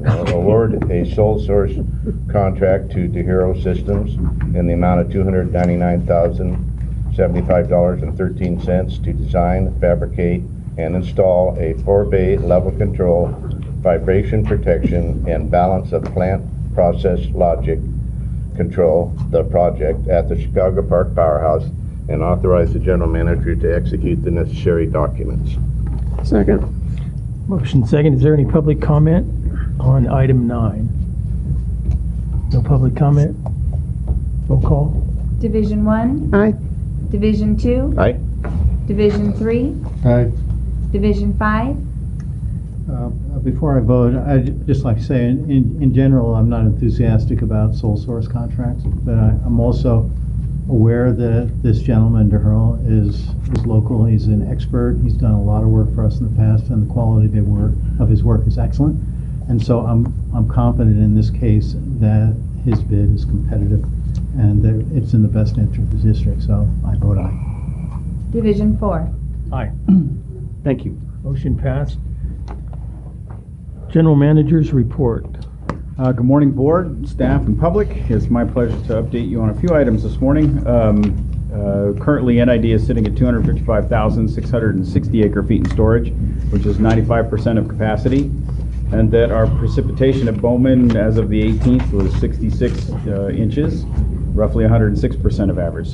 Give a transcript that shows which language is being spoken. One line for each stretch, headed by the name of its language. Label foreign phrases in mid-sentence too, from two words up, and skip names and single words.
English: I'll award a sole source contract to DeHero Systems in the amount of $299,075.13 to design, fabricate, and install a 4-bay level control, vibration protection, and balance of plant process logic control the project at the Chicago Park Powerhouse, and authorize the general manager to execute the necessary documents. Second. Motion second. Is there any public comment on item 9? No public comment? Roll call. Division 1. Aye. Division 2. Aye. Division 3. Aye. Division 5. Before I vote, I'd just like to say, in general, I'm not enthusiastic about sole source contracts, but I'm also aware that this gentleman, DeHero, is local. He's an expert. He's done a lot of work for us in the past, and the quality of his work is excellent. And so I'm confident in this case that his bid is competitive and that it's in the best interest of the district. So I vote aye. Division 4. Aye. Thank you. Motion passed. General Manager's report. Good morning, board, staff, and public. It's my pleasure to update you on a few items this morning. Currently, NID is sitting at 255,660 acre-feet in storage, which is 95% of capacity, and that our precipitation at Bowman as of the 18th was 66 inches, roughly 106% of average.